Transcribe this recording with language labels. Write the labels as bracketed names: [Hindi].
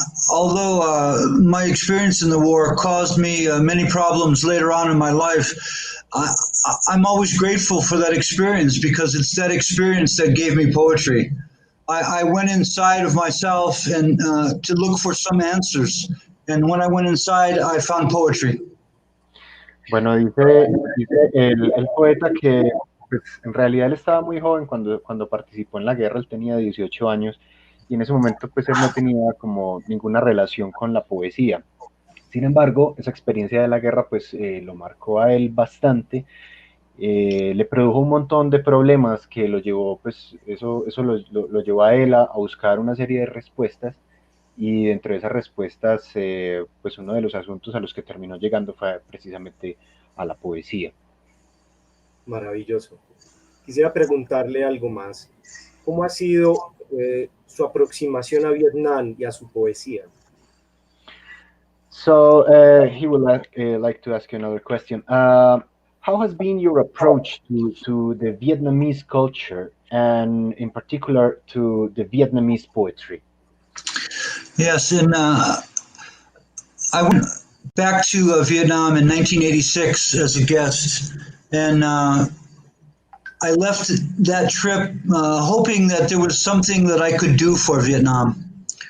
[English] Although my experience in the war caused me many problems later on in my life, I'm always grateful for that experience because it's that experience that gave me poetry. I went inside of myself and to look for some answers. And when I went inside, I found poetry. [Spanish] Bueno, dice el poeta que pues, en realidad él estaba muy joven cuando participó en la guerra, él tenía 18 años y en ese momento pues él no tenía como ninguna relación con la poesía. Sin embargo, esa experiencia de la guerra pues lo marcó a él bastante, le produjo un montón de problemas que lo llevó, pues eso lo llevó a él a buscar una serie de respuestas. Y dentro de esas respuestas, pues uno de los asuntos a los que terminó llegando fue precisamente a la poesía. Maravilloso. Quisiera preguntarle algo más. ¿Cómo ha sido su aproximación a Vietnam y a su poesía? [English] So he would like to ask you another question. How has been your approach to the Vietnamese culture and in particular to the Vietnamese poetry? Yes, and I went back to Vietnam in 1986 as a guest, and I left that trip hoping that there was something that I could do for Vietnam.